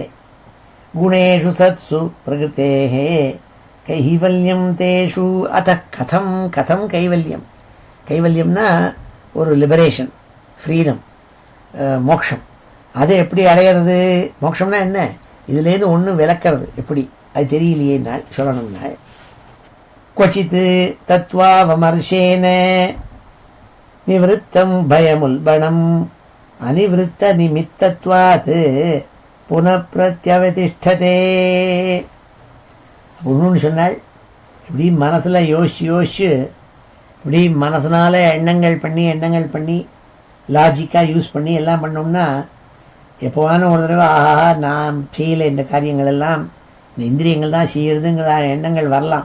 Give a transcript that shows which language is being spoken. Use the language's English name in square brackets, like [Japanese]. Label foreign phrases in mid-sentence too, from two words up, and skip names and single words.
[Sanskrit] गुणेषु सत्सु प्रकृतेः कैवल्यं तेषु अतः कथं कथं कैवल्यम्. [Tamil] கைவல்யம்னா ஒரு [English] liberation, freedom, [Tamil] மோட்சம். அதை எப்படி அடையிறது? மோட்சம்னா என்ன? இதுலேருந்து ஒன்று விளக்கிறது எப்படி, அது தெரியலையே சொல்லணும்னா, [Sanskrit] क्वचित् तत्त्वावमर्शेन निवृत्तं भयमुल्बणम् अनिवृत्तनिमित्तत्वात् पुनः प्रत्यवतिष्ठते. [Tamil] ஒன்றுன்னு சொன்னால், இப்படி மனசில் யோசிச்சு இப்படி மனசனால் எண்ணங்கள் பண்ணி லாஜிக்காக யூஸ் பண்ணி எல்லாம் பண்ணோம்னா, எப்போவான ஒரு தடவை ஆஹா நான் செய்யலை இந்த காரியங்கள் எல்லாம், இந்த இந்திரியங்கள் தான் செய்கிறதுங்கிற எண்ணங்கள் வரலாம்.